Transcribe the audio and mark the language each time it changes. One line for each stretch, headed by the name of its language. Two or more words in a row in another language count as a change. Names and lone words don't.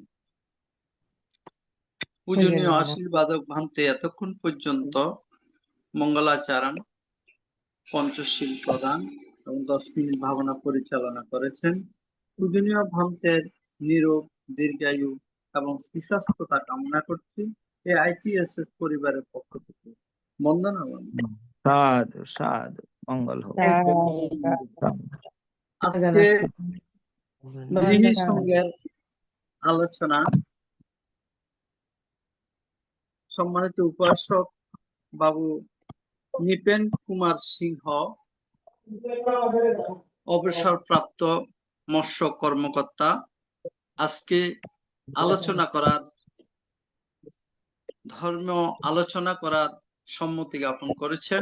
Bangla: পূজনীয় আশীর্বাদক ভান্তে এতক্ষণ পর্যন্ত মঙ্গলাচরণ, পঞ্চশীল প্রদান এবং 10 মিনিট ভাবনা পরিচালনা করেছেন। পূজনীয় ভান্তের নিরোগ, দীর্ঘায়ু এবং সুস্বাস্থ্যতা কামনা করছি এই ITSS পরিবারের পক্ষ থেকে। বন্দনা বন্দনা।
Hindi: साधु साधु मंगल हो
Bangla: আজকে গৃহী সঙ্গের আলোচনা সম্মানিত উপাসক বাবু নিপেন কুমার সিংহ, অবসরপ্রাপ্ত মৎস্য কর্মকর্তা, আজকে ধর্ম আলোচনা করার সম্মতি জ্ঞাপন করেছেন।